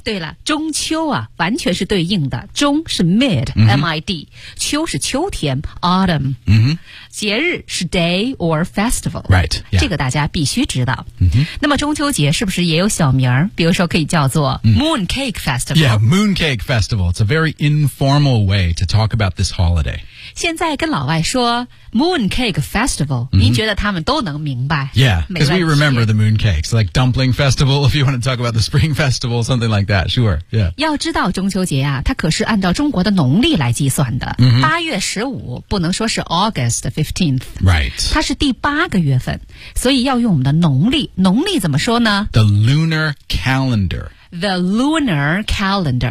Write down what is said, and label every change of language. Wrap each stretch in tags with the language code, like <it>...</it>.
<zh>对了，中秋啊，完全是对应的。中是 mid,、 mm-hmm. M-I-D. 秋是秋天 ,autumn.、 Mm-hmm. 节日是</zh> <en>day or festival. Right.、Yeah.</en> <zh>这个大家必须知道。 Mm-hmm. 那么中秋节是不是也有小名？比如说可以叫做</zh> <en>Moon Cake Festival. Yeah, Moon Cake Festival. It's a very informal way to talk about this holiday.</en> <zh>现在跟老外说</zh> <en>Moon Cake Festival,、</en> <zh>mm-hmm. 您觉得他们都能明白</zh> <en>?Yeah, because we remember the Moon Cakes, like Dumpling Festival, if you want to talk about the Spring Festival. Something like that, sure.、Yeah.</en> <zh>要知道中秋节啊，它可是按照中国的农历来计算的。八、 mm-hmm. 月十五不能说是</zh> <en>August 15th, right?</en> <zh>它是第八个月份，所以要用我们的农历。农历怎么说呢</zh> <en>？The lunar calendar. The lunar calendar.</en>